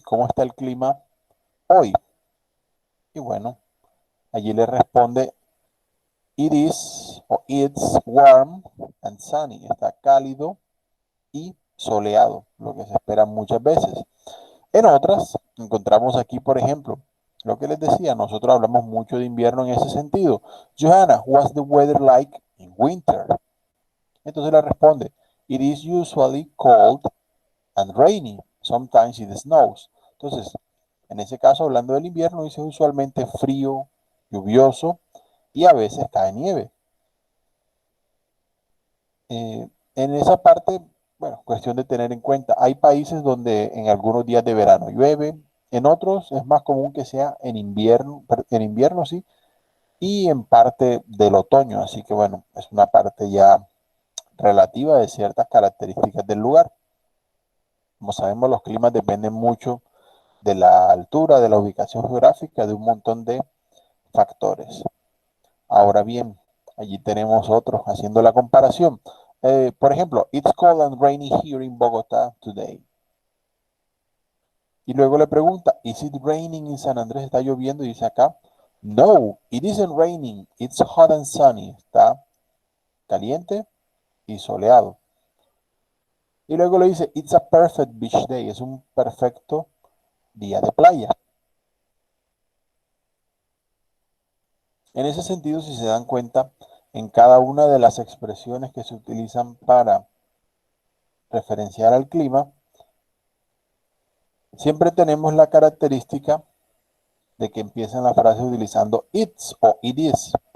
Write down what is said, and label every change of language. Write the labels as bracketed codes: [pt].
[es] ¿Cómo está el clima hoy? Y bueno, allí le responde, [en] It is o it's warm and sunny. [es] Está cálido y soleado, lo que se espera muchas veces. En otras, encontramos aquí, por ejemplo, lo que les decía, nosotros hablamos mucho de invierno en ese sentido. [en] Johanna, what's the weather like in winter? [es] Entonces le responde, [en] It is usually cold and rainy. Sometimes it snows. [es] Entonces, en ese caso, hablando del invierno, dice usualmente frío, lluvioso y a veces cae nieve. En esa parte, bueno, cuestión de tener en cuenta, hay países donde en algunos días de verano llueve, en otros es más común que sea en invierno sí, y en parte del otoño, así que bueno, es una parte ya relativa de ciertas características del lugar. Como sabemos, los climas dependen mucho de la altura, de la ubicación geográfica, de un montón de factores. Ahora bien, allí tenemos otros haciendo la comparación. Por ejemplo, [en] it's cold and rainy here in Bogotá today. [es] Y luego le pregunta, [en] is it raining in San Andrés? [es] ¿Está lloviendo? Y dice acá, no, [en] it isn't raining, it's hot and sunny. [es] Está caliente y soleado. Y luego le dice, [en] it's a perfect beach day. [es] Es un perfecto día de playa. En ese sentido, si se dan cuenta, en cada una de las expresiones que se utilizan para referenciar al clima, siempre tenemos la característica de que empiezan la frase utilizando it's o it is.